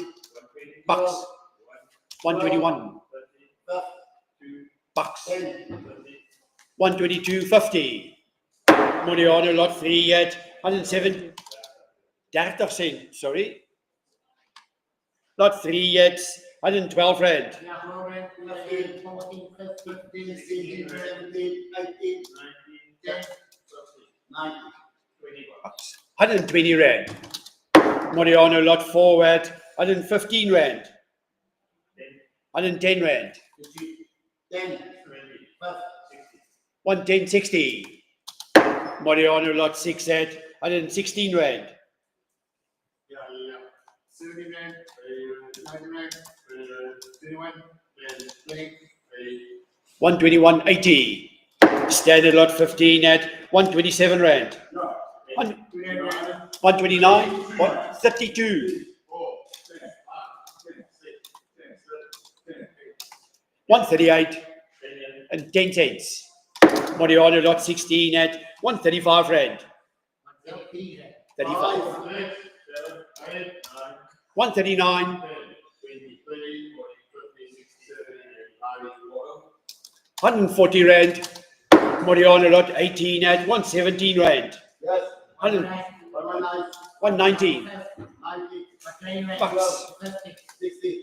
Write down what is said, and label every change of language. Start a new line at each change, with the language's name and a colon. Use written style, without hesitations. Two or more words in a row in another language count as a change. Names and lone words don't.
English: bucks. 121 bucks. 10, 122.50. Moriano lot 3 at 107. 30 cent, sorry. Lot 3 at 112 rand. 15, 14, 15, 16, 17, 18, 10, 90. 120 rand. Moriano lot 4 at 115 rand. 110 rand. 10, 110.60. Moriano lot 6 at 116 rand. 70 rand, 90 rand, 21, 20, 121.80. Standard lot 15 at 127 rand. 129, 132. 138 and 10 cents. Moriano lot 16 at 135 rand. 35. 139. 140 rand. Moriano lot 18 at 117 rand. yes, 119 90, bucks. 60,